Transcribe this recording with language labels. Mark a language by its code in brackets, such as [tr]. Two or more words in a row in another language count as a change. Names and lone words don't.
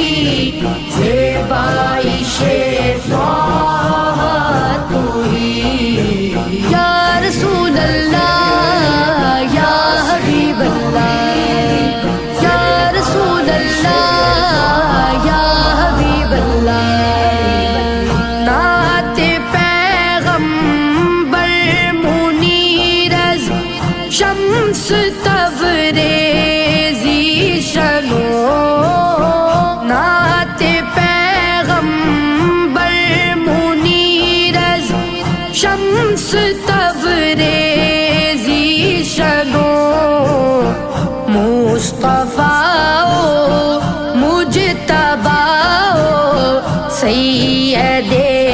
[ur] زیبائش طه تو ہی [ar] یا رسول اللہ یا حبیب اللہ یا رسول اللہ یا حبیب اللہ [fa] نعت پیغمبر منیر از شمس تبریزی شنو نعت پیغمبر منیر از شمس تبریزی شنو مصطفیٰ مجتبیٰ سید